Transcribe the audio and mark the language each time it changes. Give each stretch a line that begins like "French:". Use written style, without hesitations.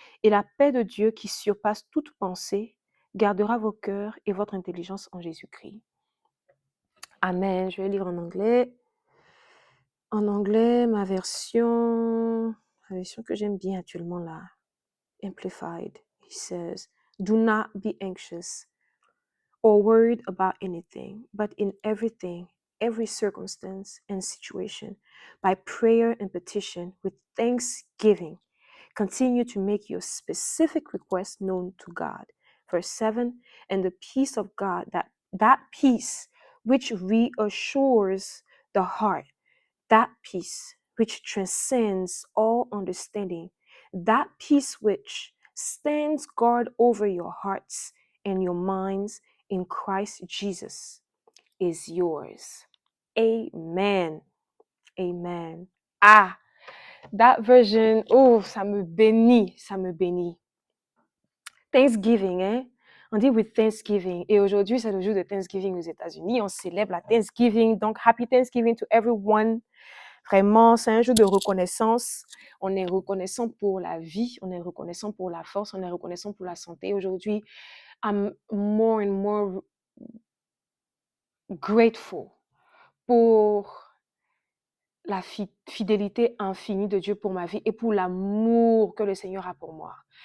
French: Et la paix de Dieu qui surpasse toute pensée gardera vos cœurs et votre intelligence en Jésus-Christ. Amen. Je vais lire en anglais. En anglais, ma version que j'aime bien actuellement là, Amplified.
English: He says, do not be anxious or worried about anything, but in everything, every circumstance and situation, by prayer and petition, with thanksgiving, continue to make your specific requests known to God. Verse 7, and the peace of God, that peace which reassures the heart, that peace which transcends all understanding, that peace which stands guard over your hearts and your minds in Christ Jesus is yours. Amen. Amen. Ah, that version, oh,
French: ça me bénit, ça me bénit.
English: Thanksgiving, hein?
French: On dit with Thanksgiving. Et aujourd'hui, c'est le jour de Thanksgiving aux États-Unis. On célèbre la Thanksgiving.
English: Donc, happy Thanksgiving to everyone.
French: Vraiment, c'est un jour de reconnaissance. On est reconnaissant pour la vie, on est reconnaissant pour la force, on est reconnaissant pour la santé. Aujourd'hui,
English: I'm more and more grateful
French: pour la fidélité infinie de Dieu pour ma vie et pour l'amour que le Seigneur a pour moi.